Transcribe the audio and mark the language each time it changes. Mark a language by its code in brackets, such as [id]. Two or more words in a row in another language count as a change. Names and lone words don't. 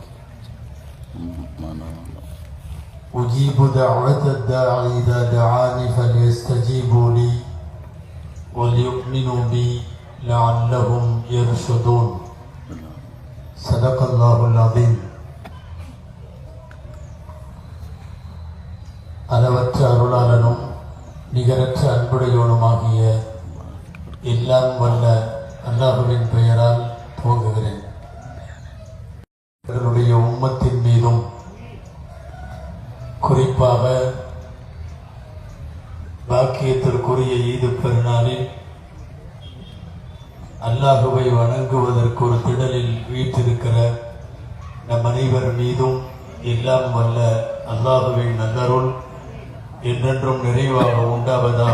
[ar] أجيب دعوة الداعي إذا دعاني فليستجيبوا لي وليؤمنوا بي لعلهم يرشدون. صدق الله العظيم. [ta] அளவற்ற அருளாளனும் நிகரற்ற அன்புடையோனுமாகிய எல்லாம் வல்ல அல்லாஹ்வின் பெயரால் துவங்குகிறேன். அவர்களுடைய உம்மத்தின் மீதும் குறிப்பாக பாக்கியத்திற்குரிய ஈது பெருநாளில் அல்லாஹுவை வணங்குவதற்கு ஒரு திடலில் வீற்றிருக்கிற நம் அனைவர் மீதும் எல்லாம் வல்ல அல்லாஹுவின் நல்லருள் என்றென்றும் நிறைவாக உண்டாவதாக.